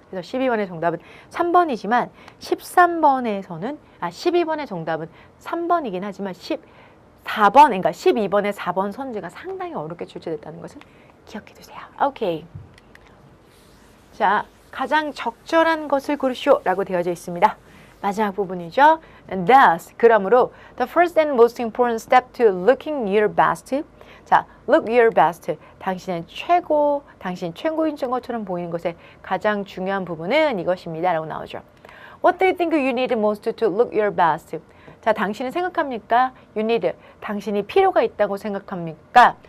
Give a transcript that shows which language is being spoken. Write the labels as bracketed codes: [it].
[ko] 그래서 12번의 정답은 3번이지만 13번에서는 12번의 정답은 3번이긴 하지만 14번, 그러니까 12번의 4번 선지가 상당히 어렵게 출제됐다는 것을 기억해 두세요. 오케이. 자, 가장 적절한 것을 고르시오라고 되어져 있습니다. 마지막 부분이죠. [en] And thus, [ko] 그러므로 [en] the first and most important step to looking your best. 자, look your best. [ko] 당신은 최고, 당신 최고인 것처럼 보이는 것의 가장 중요한 부분은 이것입니다. 라고 나오죠. [en] What do you think you need most to look your best? [ko] 자, 당신은 생각합니까? [en] You need. [ko] 당신이 필요가 있다고 생각합니까?